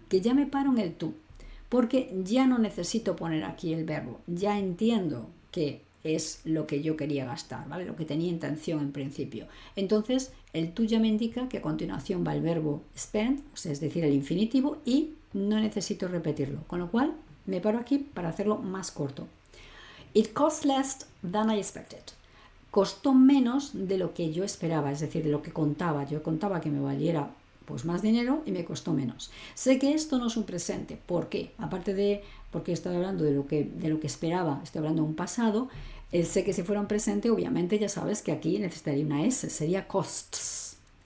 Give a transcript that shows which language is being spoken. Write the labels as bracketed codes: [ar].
[es] Que ya me paro en el to. Porque ya no necesito poner aquí el verbo, ya entiendo que es lo que yo quería gastar, ¿vale? Lo que tenía intención en principio. Entonces, el to ya me indica que a continuación va el verbo spend, o sea, es decir, el infinitivo, y no necesito repetirlo, con lo cual me paro aquí para hacerlo más corto. [en] It cost less than I expected. [es] Costó menos de lo que yo esperaba, es decir, de lo que contaba. Yo contaba que me valiera pues más dinero y me costó menos. Sé que esto no es un presente. ¿Por qué? Aparte de porque estoy hablando de lo que esperaba, estoy hablando de un pasado, sé que si fuera un presente, obviamente ya sabes que aquí necesitaría una S, sería costs.